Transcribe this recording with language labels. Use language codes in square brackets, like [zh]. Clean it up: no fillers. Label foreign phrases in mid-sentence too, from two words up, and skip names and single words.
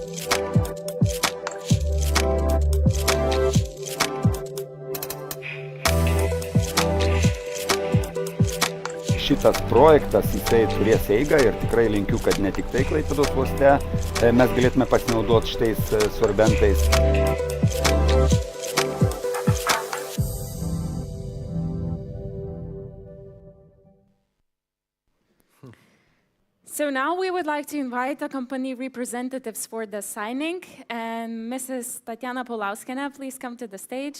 [lt] Šitas projektas, jisai turės eigą ir tikrai linkiu, kad ne tik tai Klaipėdos uoste mes galėtume pasinaudoti šitais sorbentais. [en] So now we would like to invite the company representatives for the signing. And Mrs. Tatiana Paulauskienė, please come to the stage.